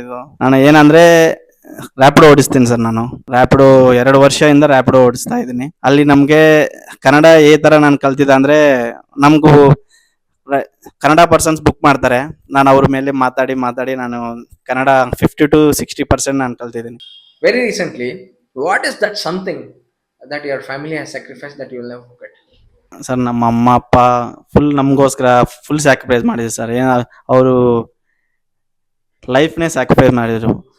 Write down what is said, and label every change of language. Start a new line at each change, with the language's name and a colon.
Kannada: ಇದು ನಾನು ಏನಂದ್ರೆ ರ್ಯಾಪಿಡೋ ಓಡಿಸ್ತೀನಿ ಸರ್. ನಾನು ರ್ಯಾಪಿಡೋ 2 ವರ್ಷದಿಂದ ರ್ಯಾಪಿಡೋ ಓಡಿಸ್ತಾ ಇದ್ದೀನಿ. ಅಲ್ಲಿ ನಮಗೆ ಕನ್ನಡ ಥರ ನಾನು ಕಲ್ತಿದ್ದೆ ಅಂದ್ರೆ, ನಮಗೂ ಕನ್ನಡ ಪರ್ಸನ್ಸ್ ಬುಕ್ ಮಾಡ್ತಾರೆ. ನಾನು ಅವ್ರ ಮೇಲೆ ಮಾತಾಡಿ ನಾನು ಕನ್ನಡ 50 to 60% ನಾನು ಕಲ್ತಿದ್ದೀನಿ.
English: Very recently, what is that something that your family has sacrificed that you will never forget?
Kannada: Sir ನಮ್ಮ ಅಮ್ಮ ಅಪ್ಪ ಫುಲ್ ನಮಗೋಸ್ಕರ ಫುಲ್ ಸ್ಯಾಕ್ರಿಫೈಸ್ ಮಾಡಿದ್ರು ಸರ್. ಅವರು ಲೈಫ್ನೇ ಸ್ಯಾಕ್ರಿಫೈಸ್ ಮಾಡಿದ್ರು.